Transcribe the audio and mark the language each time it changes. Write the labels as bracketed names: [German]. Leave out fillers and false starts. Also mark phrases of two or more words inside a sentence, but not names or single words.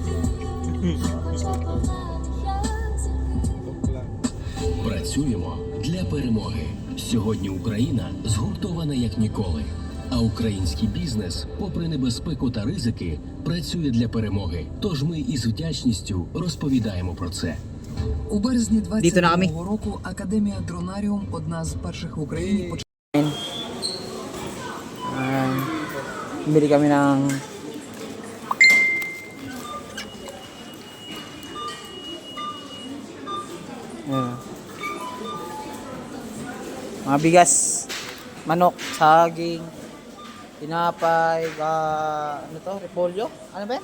[Ukrainian] Працюємо для перемоги. Сьогодні Україна згуртована як ніколи. А український бізнес, попри небезпеку та ризики, працює для перемоги. Тож ми із вдячністю розповідаємо про це. У березні [Filipino] Dito na kami. [Ukrainian] 22-го року Академія Дронаріум, одна з перших в Україні, [Filipino] Bili kami ng mga bigas, manok, saging, tinapay, ano to, repolyo, ano ba yan?